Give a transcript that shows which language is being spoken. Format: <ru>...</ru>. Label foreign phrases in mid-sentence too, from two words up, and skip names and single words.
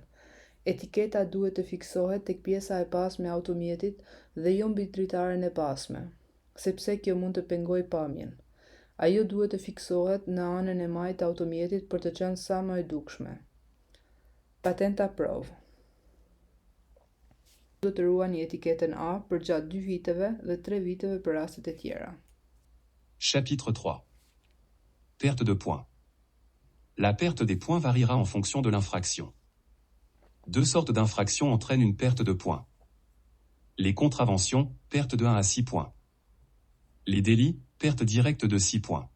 <sq>Etiketa duhet të fiksohet tek pjesa e pasme e automjetit dhe jo mbi dritaren e pasme, sepse kjo mund të pengojë pamjen. Ajo duhet të fiksohet në anën e majtë të automjetit për të qenë sa më e dukshme. Patenta provë. Do të ruani etiketën A për gjatë 2 viteve dhe 3 viteve për rastet e tjera.</sq> <fr>Chapitre 3. Perte de points. La perte des points variera en fonction de l'infraction. 2 sortes d'infractions entraînent une perte de points. Les contraventions, perte de 1 à 6 points. Les délits, perte directe de 6 points.</fr>